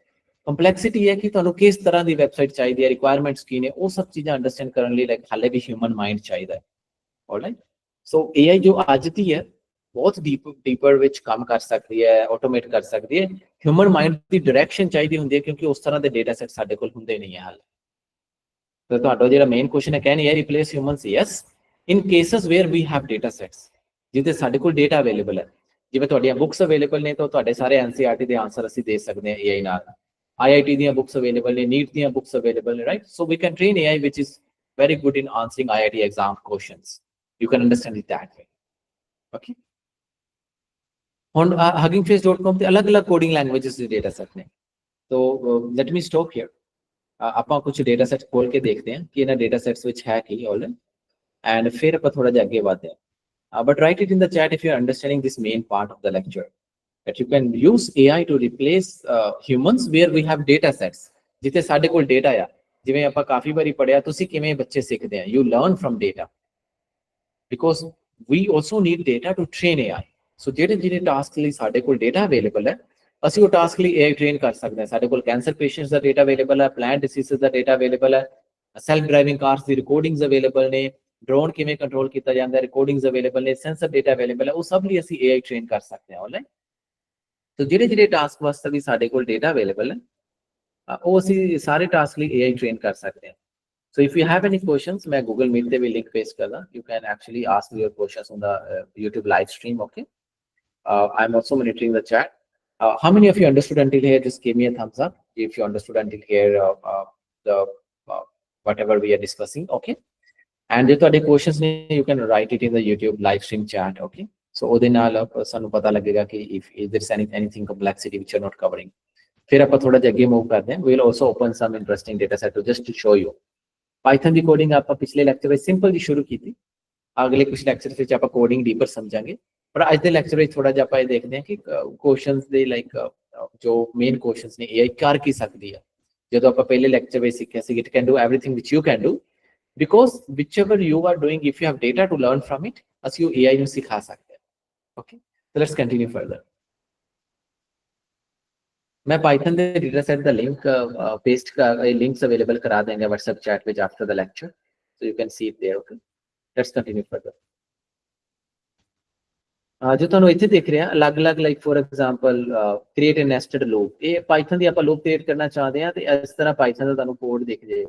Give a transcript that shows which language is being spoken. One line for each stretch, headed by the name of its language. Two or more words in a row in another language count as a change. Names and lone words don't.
Punjabi: ਕੰਪਲੈਕਸਿਟੀ ਹੈ ਕਿ ਤੁਹਾਨੂੰ ਕਿਸ ਤਰ੍ਹਾਂ ਦੀ ਵੈਬਸਾਈਟ ਚਾਹੀਦੀ ਹੈ, ਰਿਕੁਆਇਰਮੈਂਟਸ ਕੀ ਨੇ, ਉਹ ਸਭ ਚੀਜ਼ਾਂ ਅੰਡਰਸਟੈਂਡ ਕਰਨ ਲਈ ਲਾਈਕ ਹਾਲੇ ਵੀ
English: human mind
Punjabi: ਚਾਹੀਦਾ ਹੈ. ਆਲਰਾਈਟ. ਸੋ AI ਜੋ ਅੱਜ ਦੀ ਹੈ ਬਹੁਤ ਡੀਪਰ ਵਿੱਚ ਕੰਮ ਕਰ ਸਕਦੀ ਹੈ, ਆਟੋਮੇਟ ਕਰ ਸਕਦੀ ਹੈ.
English: human mind
Punjabi: ਦੀ ਡਾਇਰੈਕਸ਼ਨ ਚਾਹੀਦੀ ਹੁੰਦੀ ਹੈ, ਕਿਉਂਕਿ ਉਸ ਤਰ੍ਹਾਂ ਦੇ
English: data set
Punjabi: ਸਾਡੇ ਕੋਲ ਹੁੰਦੇ ਨਹੀਂ ਹੈ ਹਾਲੇ. ਤਾਂ ਤੁਹਾਡਾ ਜਿਹੜਾ
English: main question
Punjabi: ਹੈ,
English: can AI replace humans?
Punjabi: ਯੈਸ,
English: in cases where we have data sets
Punjabi: ਜਿਹਦੇ ਸਾਡੇ ਕੋਲ ਡੇਟਾ ਅਵੇਲੇਬਲ ਹੈ. ਜਿਵੇਂ ਤੁਹਾਡੀਆਂ ਬੁੱਕਸ ਅਵੇਲੇਬਲ ਨੇ ਤਾਂ ਤੁਹਾਡੇ ਸਾਰੇ NCERT ਦੇ ਆਨਸਰ ਅਸੀਂ ਦੇ ਸਕਦੇ ਹਾਂ AI ਨਾਲ. IIT ਦੀਆਂ
English: books available
Punjabi: ਨੇ, ਨੀਟ ਦੀਆਂ
English: books available
Punjabi: ਨੇ, ਰਾਈਟ?
English: So we can train AI which is very good in answering IIT exam questions. You can understand it that way.
Punjabi: Okay. ਹੁਣ huggingface.com ਤੇ ਅਲੱਗ-ਅਲੱਗ
English: coding languages
Punjabi: ਦੇ
English: data set
Punjabi: ਨੇ।
English: तो let me stop here.
Punjabi: ਆਪਾਂ ਕੁਝ
English: data set
Punjabi: ਖੋਲ ਕੇ ਦੇਖਦੇ ਹਾਂ ਕਿ ਇਹਨਾਂ
English: data sets
Punjabi: ਵਿੱਚ ਹੈ ਕੀ ਆਲਰੇਡੀ, ਐਂਡ ਫਿਰ ਆਪਾਂ ਥੋੜਾ ਜਿਹਾ ਅੱਗੇ ਵਧਦੇ ਹਾਂ।
English: But write it in the chat if you are understanding this main part of the lecture that you can use AI to replace humans where we have data sets,
Punjabi: ਜਿੱਥੇ ਸਾਡੇ ਕੋਲ ਡੇਟਾ ਆ। ਜਿਵੇਂ ਆਪਾਂ ਕਾਫੀ ਵਾਰੀ ਪੜਿਆ, ਤੁਸੀਂ ਕਿਵੇਂ ਬੱਚੇ ਸਿੱਖਦੇ ਆ,
English: you learn from data because we also need data to train AI।
Punjabi: ਸੋ ਜਿਹੜੇ ਟਾਸਕ ਲਈ ਸਾਡੇ ਕੋਲ
English: data available
Punjabi: ਹੈ, ਅਸੀਂ ਉਹ ਟਾਸਕ ਲਈ AI ਟ੍ਰੇਨ ਕਰ ਸਕਦੇ ਹਾਂ। ਸਾਡੇ ਕੋਲ
English: cancer patients
Punjabi: ਦਾ
English: data available
Punjabi: ਹੈ,
English: plant diseases
Punjabi: ਦਾ
English: data available
Punjabi: ਹੈ,
English: self driving cars
Punjabi: ਦੀ
English: recordings available
Punjabi: ਨੇ, ਡਰੋਨ ਕਿਵੇਂ ਕੰਟਰੋਲ ਕੀਤਾ ਜਾਂਦਾ,
English: recordings available
Punjabi: ਨੇ,
English: sensor data available
Punjabi: ਹੈ। ਉਹ ਸਭ ਲਈ ਅਸੀਂ AI ਟ੍ਰੇਨ ਕਰ ਸਕਦੇ ਹਾਂ ਆਨਲਾਈਨ। तो ਜਿਹੜੇ ਟਾਸਕ ਵਾਸਤੇ ਵੀ ਸਾਡੇ ਕੋਲ
English: data available
Punjabi: ਹੈ, ਉਹ ਅਸੀਂ ਸਾਰੇ ਟਾਸਕ ਲਈ AI ਟ੍ਰੇਨ ਕਰ ਸਕਦੇ ਹਾਂ।
English: So if you have any questions,
Hindi: मैं Google Meet पे भी link paste करना।
English: You can actually ask your questions on the YouTube live stream. Okay. I'm also monitoring the chat. How many of you understood until here? Just give me a thumbs up if you understood until here the whatever we are discussing. Okay. And if you have questions, you can write it in the YouTube live stream chat. Okay. So
Punjabi: ਉਹਦੇ ਨਾਲ ਸਾਨੂੰ ਪਤਾ ਲੱਗੇਗਾ ਕਿ
English: if there's anything complexity which you're not covering.
Punjabi: ਫਿਰ ਆਪਾਂ ਥੋੜਾ ਜਿਹਾ ਅੱਗੇ ਮੂਵ ਕਰਦੇ ਹਾਂ।
English: We'll also open some interesting data set just to show you.
Punjabi: ਪਾਈਥਨ ਦੀ ਕੋਡਿੰਗ ਆਪਾਂ ਪਿਛਲੇ ਲੈਕਚਰ ਵਿੱਚ ਸਿੰਪਲ ਜੀ ਸ਼ੁਰੂ ਕੀਤੀ। ਅਗਲੇ ਕੁਝ ਲੈਕਚਰ ਵਿੱਚ ਆਪਾਂ ਕੋਡਿੰਗ ਡੀਪਰ ਸਮਝਾਂਗੇ, ਪਰ ਅੱਜ ਦੇ ਲੈਕਚਰ ਵਿੱਚ ਥੋੜਾ ਜਿਹਾ ਆਪਾਂ ਇਹ ਦੇਖਦੇ ਹਾਂ ਕਿ ਕੁਐਸਚਨਸ ਦੇ ਲਾਈਕ ਜੋ
English: main questions
Punjabi: ਨੇ AI ਕਰ ਕੀ ਸਕਦੀ ਹੈ। ਜਦੋਂ ਆਪਾਂ ਪਹਿਲੇ ਲੈਕਚਰ ਵਿੱਚ ਸਿੱਖਿਆ ਸੀ
English: It can do everything which you can do, because whichever you are doing, if you have data to learn from it,
Punjabi: ਅਸੀਂ ਉਹ AI ਨੂੰ ਸਿਖਾ ਸਕਦੇ ਹਾਂ।
English: Okay, so let's continue further.
Punjabi: मैं पाइथन ਦੇ
English: data set
Punjabi: ਦਾ ਲਿੰਕ ਪੇਸਟ ਕਰ
English: links available
Punjabi: ਕਰਾ ਦੇਂਗੇ WhatsApp ਚੈਟ ਵਿੱਚ
English: after the lecture, so you can see it there. Okay, let's continue further.
Punjabi: ਜੋ ਤੁਹਾਨੂੰ ਇੱਥੇ ਦਿਖ ਰਿਹਾ ਅਲੱਗ-ਅਲੱਗ ਲਾਈਕ
English: for example create a nested loop,
Punjabi: ਇਹ ਪਾਈਥਨ ਦੀ ਆਪਾਂ
English: loop create
Punjabi: ਕਰਨਾ ਚਾਹਦੇ ਹਾਂ ਤੇ ਇਸ ਤਰ੍ਹਾਂ ਪਾਈਥਨ ਦਾ ਤੁਹਾਨੂੰ ਕੋਡ ਦਿਖ ਜਾਏਗਾ।